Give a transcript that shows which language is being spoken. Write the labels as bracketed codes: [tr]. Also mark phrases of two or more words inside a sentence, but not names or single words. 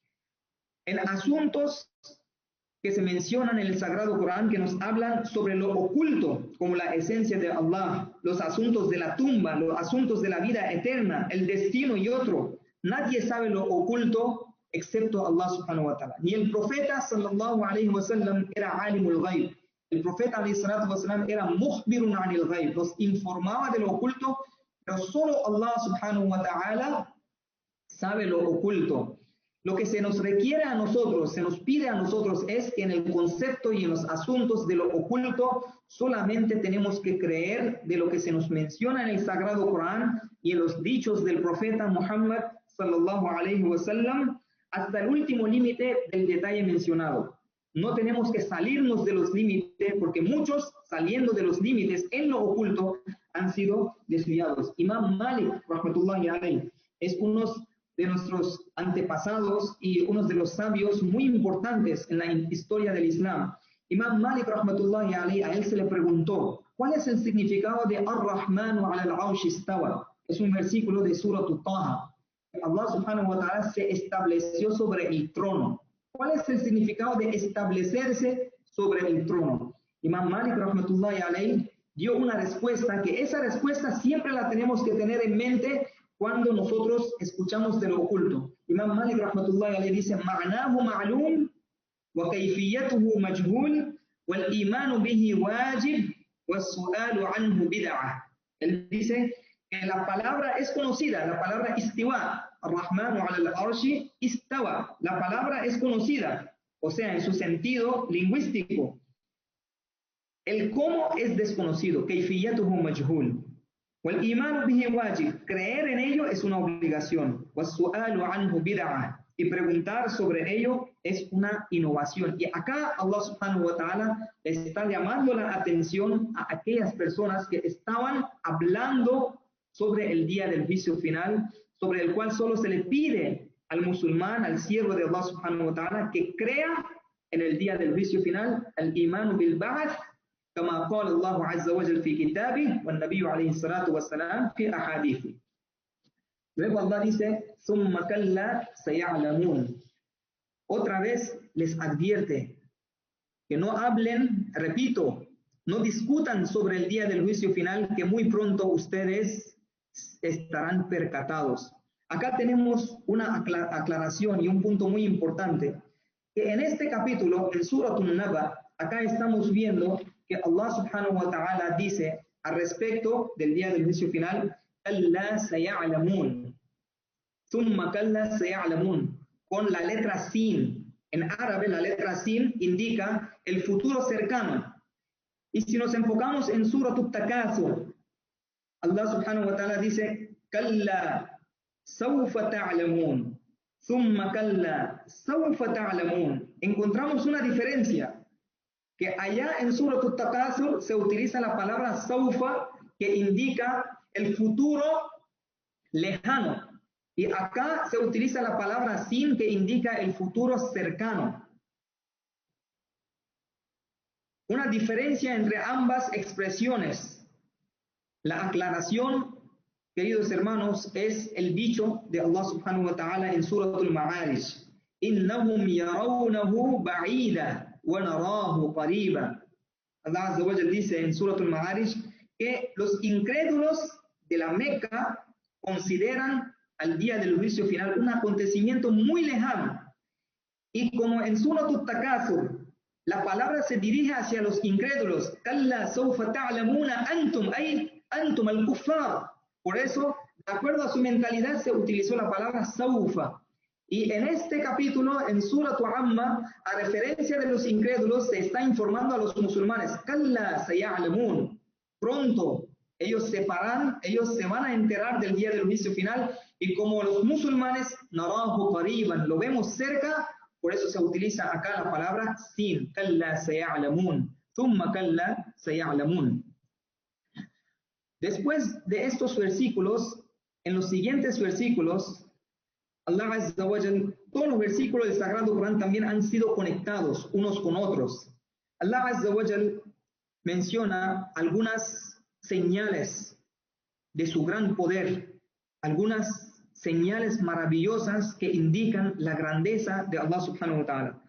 [es] En asuntos que se mencionan en el Sagrado Corán, que nos hablan sobre lo oculto, como la esencia de Allah, los asuntos de la tumba, los asuntos de la vida eterna, el destino y otro. Nadie sabe lo oculto excepto Allah [ar] سبحانه وتعالى. [es] Ni el profeta [ar] صلى الله عليه وسلم [es] era [ar] عالم الغيب. [es] El profeta [ar] عليه الصلاة والسلام [es] era [ar] مخبر عن الغيب, [es] nos informaba de lo oculto, pero solo Allah [ar] سبحانه وتعالى [es] sabe lo oculto. Lo que se nos requiere a nosotros, se nos pide a nosotros es que en el concepto y en los asuntos de lo oculto solamente tenemos que creer de lo que se nos menciona en el Sagrado Corán y en los dichos del profeta Muhammad [ar] صلى الله عليه وسلم [es] hasta el último límite del detalle mencionado. No tenemos que salirnos de los límites porque muchos saliendo de los límites en lo oculto han sido desviados. Imam Malik, [ar] رحمة الله عليه, [es] es uno de nuestros antepasados y uno de los sabios muy importantes en la historia del Islam. Imam Malik, [ar] رحمة الله عليه, [es] a él se le preguntó, ¿cuál es el significado de [ar] الرحمن على العرش استوى? [es] Es un versículo de Surah Taha. Allah [ar] سبحانه وتعالى [es] se estableció sobre el trono. ¿Cuál es el significado de establecerse sobre el trono? Imam Malik, [ar] رحمة الله عليه, [es] dio una respuesta que esa respuesta siempre la tenemos que tener en mente cuando nosotros escuchamos de lo oculto. Imam Malik [ar] رحمة الله عليه [es] dice, [ar] "معناه معلوم وكيفيته مجهول والإيمان به واجب والسؤال عنه بدعة." [es] Él dice que la palabra es conocida, la palabra istiwa, [ar] الرحمن على العرش استوى. [es] La palabra es conocida, o sea, en su sentido lingüístico. El cómo es desconocido, [ar] كيفيته مجهول. وَالْإِيمَانُ بِهِ wajib, [es] creer en ello es una obligación. [ar] وَالسُّؤَالُ عَنْهُ بِدْعَةٌ, [es] y preguntar sobre ello es una innovación. Y acá Allah [ar] سبحانه وتعالى [es] está llamando la atención a aquellas personas que estaban hablando sobre el día del juicio final, sobre el cual solo se le pide al musulmán, al siervo de Allah subhanahu wa ta'ala, que crea en el día del juicio final, [ar] الإيمان بالبعث, كما قال الله عز وجل في كتابه والنبي عليه الصلاة والسلام في أحاديثه. [es] Luego Allah dice, [ar] ثم كلا سيعلمون. [es] Otra vez les advierte que no hablen, repito, no discutan sobre el día del juicio final, que muy pronto ustedes estarán percatados. Acá tenemos una aclaración y un punto muy importante, que en este capítulo, en Surah An-Naba, acá estamos viendo que Allah [ar] سبحانه وتعالى [es] dice al respecto del día del juicio final, [ar] كَلَّا سَيَعْلَمُونَ ثُمَّ كَلَّا سَيَعْلَمُونَ, [es] con la letra sin. En árabe la letra sin indica el futuro cercano. Y si nos enfocamos en Surah At-Takasur, Allah [ar] سبحانه وتعالى [es] dice, [ar] كَلَّا سَوْفَ تَعْلَمُونَ ثُمَّ كَلَّا سَوْفَ تَعْلَمُونَ. [es] Encontramos una diferencia, que allá en Surah At-Takasur se utiliza la palabra saufa, que indica el futuro lejano, y acá se utiliza la palabra sin, que indica el futuro cercano. Una diferencia entre ambas expresiones. La aclaración, queridos hermanos, es el dicho de Allah [ar] سبحانه وتعالى [es] en Surah Al-Ma'arij, [ar] إِنَّهُمْ يَرَوْنَهُ بَعِيدًا وَنَرَاهُ قَرِيبًا. [es] Allah [ar] عز وجل [es] dice en Surah Al-Ma'arij que los incrédulos de la Meca consideran al día del juicio final un acontecimiento muy lejano. Y como en Surah At-Takasur la palabra se dirige hacia los incrédulos, [ar] كَلَّا سَوْفَ تَعْلَمُونَ أَنْتُمْ أي أنتم الكفار. [es] Por eso, de acuerdo a su mentalidad, se utilizó la palabra saufa. Y en este capítulo, en Surah Amma, a referencia de los incrédulos, se está informando a los musulmanes, [ar] كَلَّا سَيَعْلَمُونَ. [es] Pronto, ellos se van a enterar del día del juicio final, y como los musulmanes, [ar] نَرَاهُ قَرِيبًا, [es] lo vemos cerca, por eso se utiliza acá la palabra sin, [ar] كَلَّا سَيَعْلَمُونَ ثُمَّ كَلَّا سَيَعْلَمُونَ. [es] Después de estos versículos, en los siguientes versículos, Allah [ar] عز وجل, [es] todos los versículos del Sagrado Corán también han sido conectados unos con otros. Allah [ar] عز وجل [es] menciona algunas señales de su gran poder, algunas señales maravillosas que indican la grandeza de Allah [ar] سبحانه وتعالى.